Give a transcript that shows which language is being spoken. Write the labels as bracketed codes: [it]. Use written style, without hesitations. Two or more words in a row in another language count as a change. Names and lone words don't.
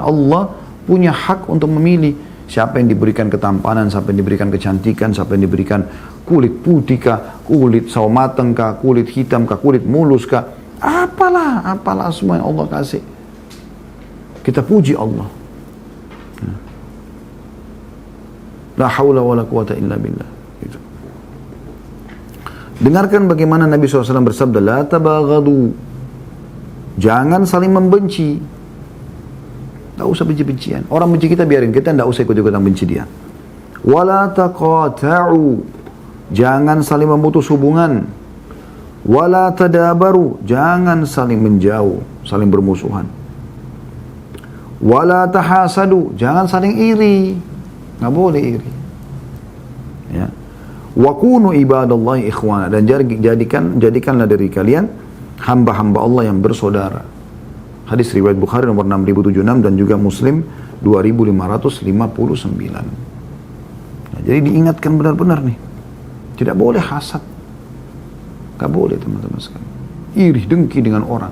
[id] Allah punya hak untuk memilih siapa yang diberikan ketampanan, siapa yang diberikan kecantikan, siapa yang diberikan kulit putih kah, kulit sawo mateng kah, kulit hitam kah, kulit mulus kah. Apalah semua yang Allah kasih. Kita puji Allah. [ar] لا حول ولا قوة إلا بالله. [id] Dengarkan bagaimana Nabi SAW bersabda, [ar] لا تباغضوا, [id] jangan saling membenci. Tak usah benci-bencian. Orang benci kita biarin, kita tidak usah ikut-ikutan benci dia. [ar] ولا تقاطعوا, [id] jangan saling memutus hubungan. [ar] ولا تدابروا, [id] jangan saling menjauh, saling bermusuhan. [ar] ولا تحاسدوا, [id] jangan saling iri. Nggak boleh iri. Ya. [ar] وكونوا عباد الله إخوانا, [id] dan jadikanlah dari kalian hamba-hamba Allah yang bersaudara. Hadis riwayat Bukhari nomor 6076 dan juga Muslim 2559. Nah, jadi diingatkan benar-benar nih. Tidak boleh hasad. Gak boleh teman-teman sekalian. Iri, dengki dengan orang.